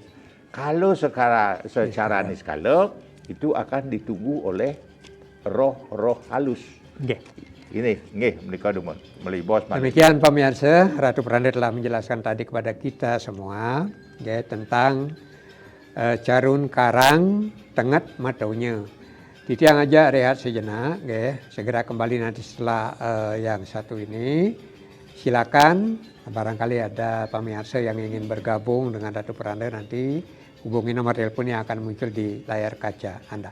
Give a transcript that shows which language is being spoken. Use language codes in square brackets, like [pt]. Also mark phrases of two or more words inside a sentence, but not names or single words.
[id] Kalau secara niskala itu akan ditunggu oleh roh-roh halus. Ini menika melibos. Demikian pemirsa, Ratu Pranda telah menjelaskan tadi kepada kita semua tentang carun karang tengat mataunya. Titiang aja rehat sejenak, segera kembali nanti setelah yang satu ini. Silakan, barangkali ada pemirsa yang ingin bergabung dengan Ratu Pranda nanti hubungi nomor telepon yang akan muncul di layar kaca Anda.